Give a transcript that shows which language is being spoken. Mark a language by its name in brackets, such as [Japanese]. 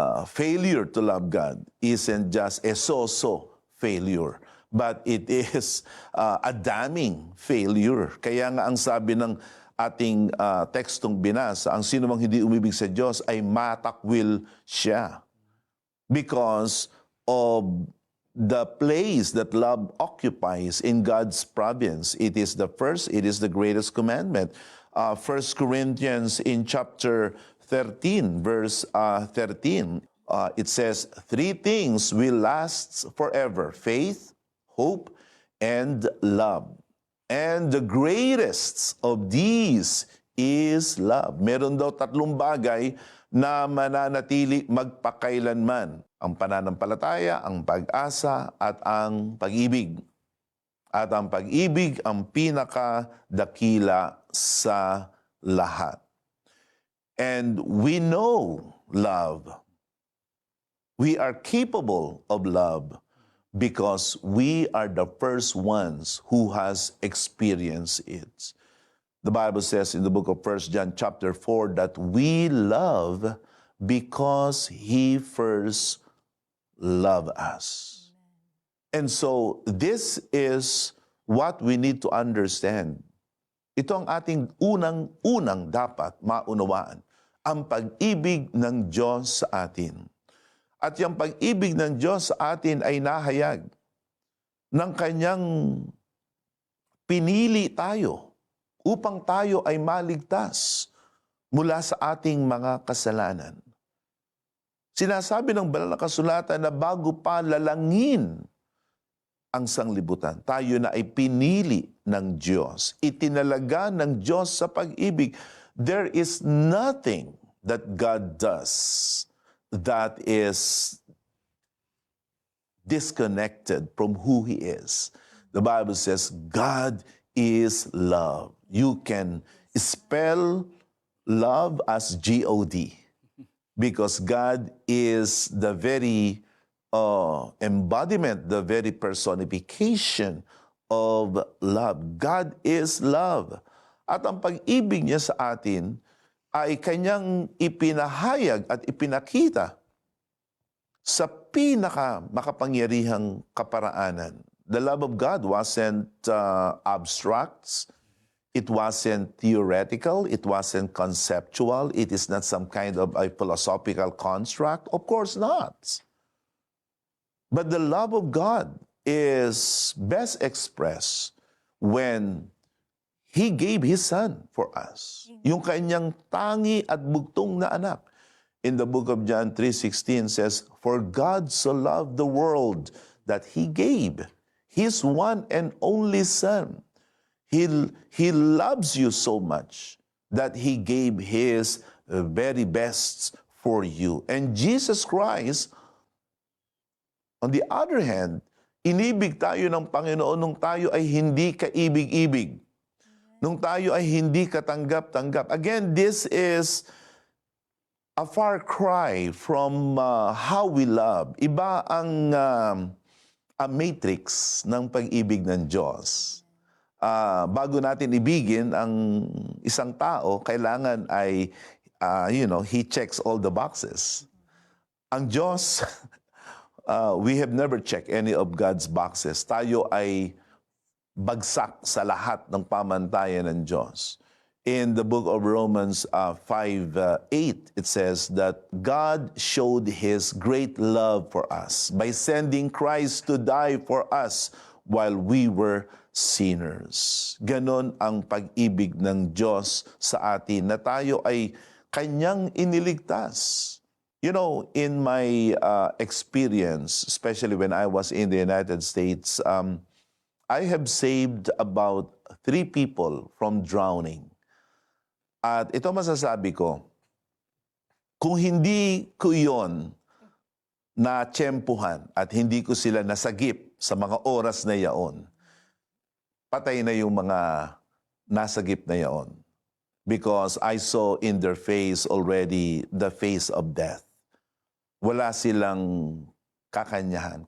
[English] Failure to love God isn't just a so-so failure, but it is a damning failure. [Filipino] Kaya nga ang sabi ng ating tekstong binasa, ang sino mang hindi umibig sa Diyos ay matakwil siya. [English] Because of the place that love occupies in God's province. It is the first, it is the greatest commandment. 1 Corinthians in chapter 13, verse 13, it says, 3 things will last forever: faith, hope, and love. And the greatest of these is love. [Filipino] Meron daw 3 bagay na mananatili magpakailanman: ang pananampalataya, ang pag-asa, at ang pag-ibig. At ang pag-ibig ang pinakadakila sa lahat. [English] And we know love. We are capable of love because we are the first ones who has experienced it. The Bible says in the book of 1 John chapter 4 that we love because He first loved us. And so this is what we need to understand. [Filipino] Ito ang ating unang dapat maunawaan, ang pag-ibig ng Diyos sa atin. At yung pag-ibig ng Diyos sa atin ay nahayag ng Kanyang pinili tayo upang tayo ay maligtas mula sa ating mga kasalanan. Sinasabi ng banal na kasulatan na bago pa lalangin ang sanglibutan, tayo na ay pinili ng Diyos. Itinalaga ng Diyos sa pag-ibig. [English] There is nothing that God does that is disconnected from who He is. The Bible says God is love. You can spell love as G-O-D because God is the very embodiment, the very personification of love. God is love. [Filipino] At ang pag-ibig niya sa atin ay Kanyang ipinahayag at ipinakita sa makapangyarihang kaparaanan. [English] The love of God wasn't abstract. It wasn't theoretical. It wasn't conceptual. It is not some kind of a philosophical construct. Of course not. But the love of God is best expressed when He gave His Son for us. [Filipino] Yung Kanyang tangi at bugtong na anak. [English] In the book of John 3:16 says, "For God so loved the world that He gave His one and only Son." He loves you so much that He gave His very best for you. And Jesus Christ, on the other hand, [Filipino] inibig tayo ng Panginoon nung tayo ay hindi kaibig-ibig. Nung tayo ay hindi katanggap-tanggap. [English] Again, this is a far cry from how we love. [Filipino] Iba ang matrix ng pag-ibig ng Diyos. Bago natin ibigin ang isang tao, kailangan ay, [English] He checks all the boxes. [Filipino] Ang Diyos, [English] we have never checked any of God's boxes. [Filipino] Tayo ay bagsak sa lahat ng pamantayan ng Diyos. [English] In the book of Romans 5:8, it says that God showed His great love for us by sending Christ to die for us while we were sinners. [Filipino] Ganon ang pag-ibig ng Diyos sa atin na tayo ay Kanyang iniligtas. [English] You know, in my experience, especially when I was in the United States, I have saved about 3 people from drowning. [Filipino] At ito masasabi ko, kung hindi ko yon na tiyempuhan at hindi ko sila nasagip sa mga oras na yaon, patay na yung mga nasagip na yaon. [English] Because I saw in their face already the face of death. [Filipino] Wala silang kakanyahan.